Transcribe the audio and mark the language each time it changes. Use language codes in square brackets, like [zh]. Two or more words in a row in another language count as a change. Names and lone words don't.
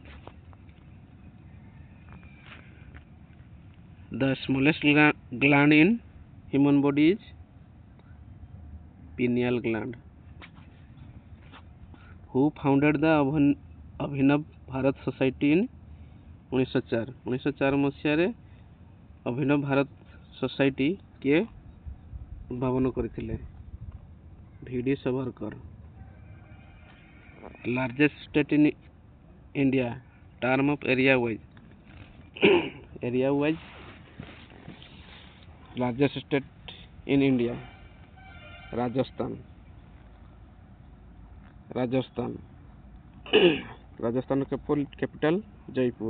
[en] The smallest gland in human body is pineal gland. Who founded the Abhinav Bharat Society in 1904? [or] 1904 ମସିହାରେ ଅଭିନବ ଭାରତ ସୋସାଇଟି କିଏ ଉଦ୍ଭାବନ କରିଥିଲେ? V.D. ସାବରକର. [en] Largest state in India, term of area wise. Area wise, largest state in India, Rajasthan. Rajasthan capital Jaipur.